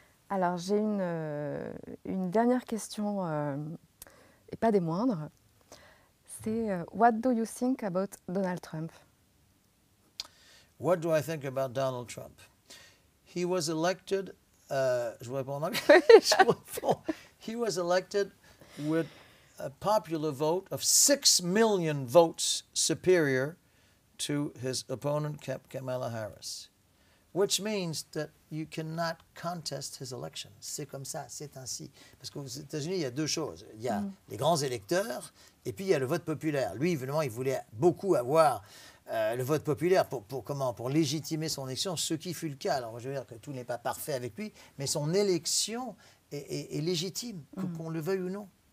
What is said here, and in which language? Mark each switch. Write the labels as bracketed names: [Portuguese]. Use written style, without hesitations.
[French] Alors, j'ai une dernière question, et pas des moindres. C'est [English] What do you think about Donald Trump? What do I think about Donald Trump? He was elected, [French] je vous réponds en anglais? [English] He was elected with a popular vote of 6 million votes superior to his opponent, Kamala Harris, which means that you cannot contest his election. [French] C'est comme ça, c'est ainsi. Parce qu'aux États-Unis, il y a 2 choses. Il y a les grands électeurs et puis il y a le vote populaire. Lui, évidemment, il voulait beaucoup avoir le vote populaire pour légitimer son élection, ce qui fut le cas. Alors, je veux dire que tout n'est pas parfait avec lui, mais son élection est légitime, qu'on le veuille ou non.